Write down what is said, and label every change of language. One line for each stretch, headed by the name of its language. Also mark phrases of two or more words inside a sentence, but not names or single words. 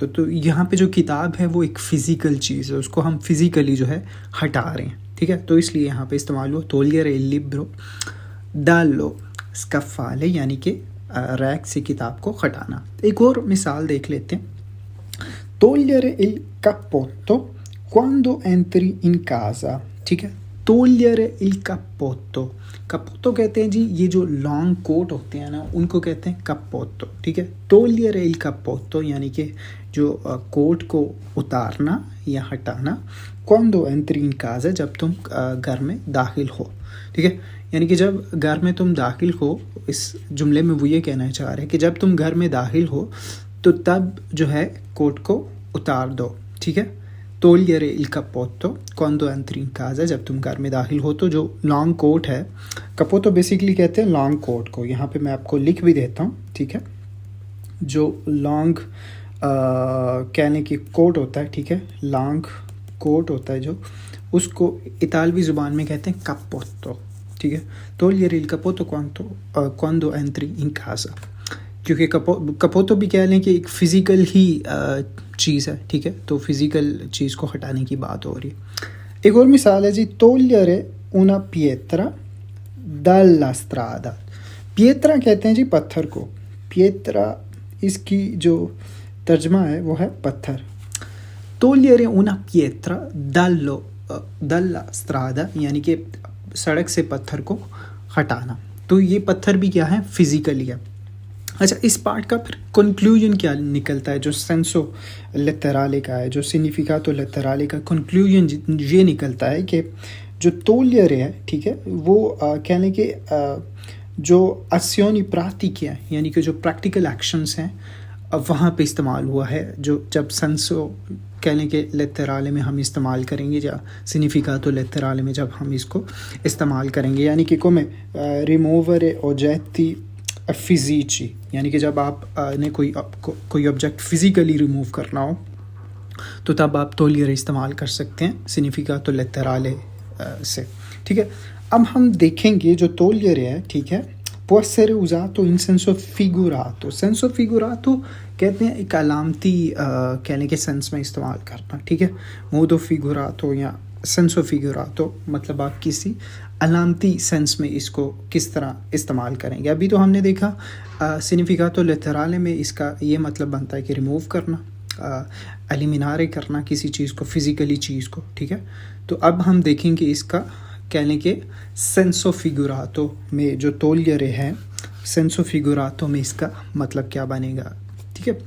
Hindi: तो यहाँ पे जो किताब है वो एक फ़िज़िकल चीज़ है, उसको हम फिज़िकली जो है हटा रहे हैं। ठीक है, तो इसलिए यहाँ पे इस्तेमाल हुआ
Italian: togliere il libro dallo scaffale
Hindi: यानी कि रैक से किताब को हटाना। एक और मिसाल देख लेते हैं।
Italian: togliere il cappotto quando entri in casa.
Hindi: ठीक है,
Italian: togliere il cappotto.
Hindi: कपोतो कहते हैं जी ये जो
English: long coat
Hindi: होते हैं ना उनको कहते हैं कपोतो। ठीक है,
Italian: togliere il cappotto
Hindi: यानी कि जो कोट को उतारना या हटाना,
Italian: quando entri in casa
Hindi: जब तुम घर में दाखिल हो। ठीक है, यानी कि जब घर में तुम दाखिल हो, इस जुमले में वो ये कहना चाह रहे हैं कि जब तुम घर में दाखिल हो तो तब जो है कोट को उतार दो। ठीक है,
Italian: togliere il cappotto quando entri in casa
Hindi: जब तुम घर में दाखिल हो। तो जो
English: long coat
Hindi: है, cappotto बेसिकली कहते हैं लॉन्ग कोट को। यहाँ पे मैं आपको लिख भी देता हूँ। ठीक है, जो लॉन्ग कहने की कोट होता है, ठीक है,
English: long coat
Hindi: होता है जो, उसको इतालवी ज़ुबान में कहते हैं cappotto। ठीक है,
Italian: togliere il cappotto quando entri in casa,
Hindi: क्योंकि cappotto भी कह लें कि एक फ़िज़िकल ही चीज़ है। ठीक है, तो फिज़िकल चीज़ को हटाने की बात हो रही है। एक और मिसाल है जी,
Italian: togliere una pietra dalla strada.
Hindi: पिएत्रा कहते हैं जी पत्थर को। पिएत्रा इसकी जो तर्जमा है वो है पत्थर।
Italian: togliere una pietra dalla strada
Hindi: यानी कि सड़क से पत्थर को हटाना। तो ये पत्थर भी क्या है, फिज़िकली है। अच्छा, इस पार्ट का फिर कंक्लूजन क्या निकलता है, जो
Italian: senso letterale
Hindi: का है, जो
Italian: significato letterale
Hindi: का कंक्लूजन ये निकलता है कि जो तोलियरे है, ठीक है, वो कहने के जो
Italian: azioni pratiche
Hindi: है यानी कि जो
English: practical actions
Hindi: हैं वहाँ पे इस्तेमाल हुआ है। जो जब सेंसो कह लें कि लेतराले में हम इस्तेमाल करेंगे या
Italian: significato letterale
Hindi: में जब हम इसको इस्तेमाल करेंगे, यानी कि
Italian: come rimuovere oggetti fisici,
Hindi: यानी कि जब आप ने कोई
English: object physically remove
Hindi: करना हो तो तब आप togliere इस्तेमाल कर सकते हैं
Italian: significato letterale
Hindi: से, ठीक है। अब हम देखेंगे जो togliere है, ठीक है,
Italian: può essere usato in senso figurato। senso figurato
Hindi: कहते हैं एक अलामती कहने के सेंस में इस्तेमाल करना, ठीक है।
Italian: modo figurato
Hindi: या
Italian: senso figurato
Hindi: मतलब आप किसी अलामती सेंस में इसको किस तरह इस्तेमाल करेंगे। अभी तो हमने देखा
Italian: significato letterale
Hindi: में इसका ये मतलब बनता है कि रिमूव करना, एलिमिनारे करना किसी चीज़ को, फिज़िकली चीज़ को, ठीक है। तो अब हम देखेंगे इसका कहने के
Italian: senso figurato
Hindi: में जो togliere है,
Italian: senso figurato
Hindi: में इसका मतलब क्या बनेगा, ठीक है।